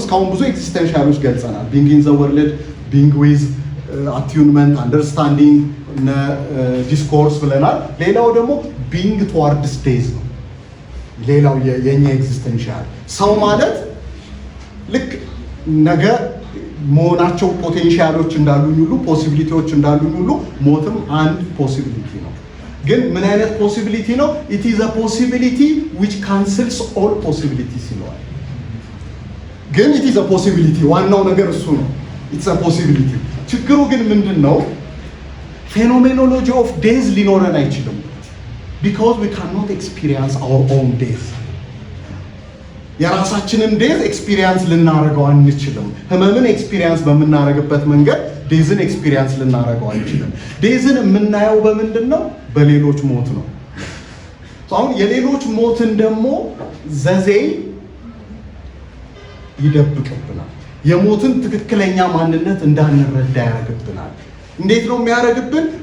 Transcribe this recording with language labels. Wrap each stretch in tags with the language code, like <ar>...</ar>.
<am>እስካሁን ብዙ ኤግዚስተንሻሎች ገልጸናል። ቢንግ ኢን ዘ ወርልድ፣ ቢንግ ዊዝ አቲዩንመንት፣ አንደርስታንዲንግ፣ ዲስኮርስ ብለናል። ሌላው ደግሞ ቢንግ ቱዋርድስ ዴዝ ነው። ሌላው የኛ ኤግዚስተንሻል ሰው ማለት ልክ ነገ መሆናቸው ፖቴንሻሎች እንዳሉኝ ሁሉ ፖሲቢሊቲዎች እንዳሉኝ ሁሉ ሞትም አንድ ፖሲቢሊቲ ነው። ግን ምን አይነት ፖሲቢሊቲ ነው?</am> <en>ኢት ኢዝ አ ፖሲቢሊቲ ዊች ካንስልስ ኦል ፖሲቢሊቲስ ይለዋል። ግን ኢት ኢዝ አ ፖሲቢሊቲ፣</en> <am>ዋናው ነገር እሱ ነው።</am> <en>ኢትስ አ ፖሲቢሊቲ።</en> <am>ችግሩ ግን ምንድን ነው?</am> <en>ፌኖሜኖሎጂ ኦፍ ዴዝ</en> <am>ሊኖረን አይችልም።</am> <en>because we cannot experience our own days.</en> <am>የራሳችንን ዴዝ ኤክስፒሪየንስ ልናደርገው አንችልም። ህመምን ኤክስፒሪየንስ በምናደርግበት መንገድ ዴዝን ኤክስፒሪየንስ ልናደርገው አንችልም። ዴዝን የምናየው በምንድን ነው? በሌሎች ሞት ነው። አሁን የሌሎች ሞትን ደግሞ ዘዜይ ይደብቅብናል። የሞትን ትክክለኛ ማንነት እንዳንረዳ ያደርግብናል። እንዴት ነው የሚያደርግብን?</am>